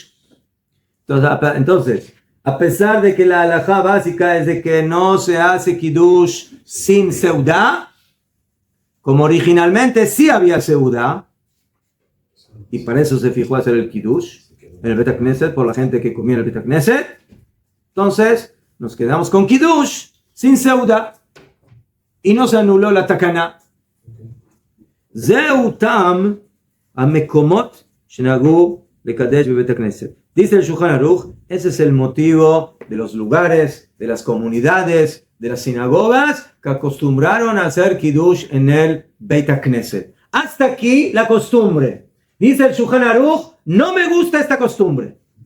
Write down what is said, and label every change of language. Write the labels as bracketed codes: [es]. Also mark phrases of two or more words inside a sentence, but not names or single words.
[es] Entonces, a pesar de que la halajá básica es de que no se hace Kiddush sin seudá, como originalmente sí había seudá, y para eso se fijó hacer el Kiddush en el [he] בית הכנסת [es] por la gente que comía en el [he] בית הכנסת, [es] entonces nos quedamos con Kiddush sin seudá y no se anuló la takaná. [he] זהו טעם המקומות שנהגו לקדש בבית הכנסת. [es] Dice el Shulchan Aruch, ese es el motivo de los lugares, de las comunidades, de las sinagogas que acostumbraron a hacer Kiddush en el [he] בית הכנסת. [es] Hasta aquí la costumbre. Dice el Shulchan Aruch, no me gusta esta costumbre.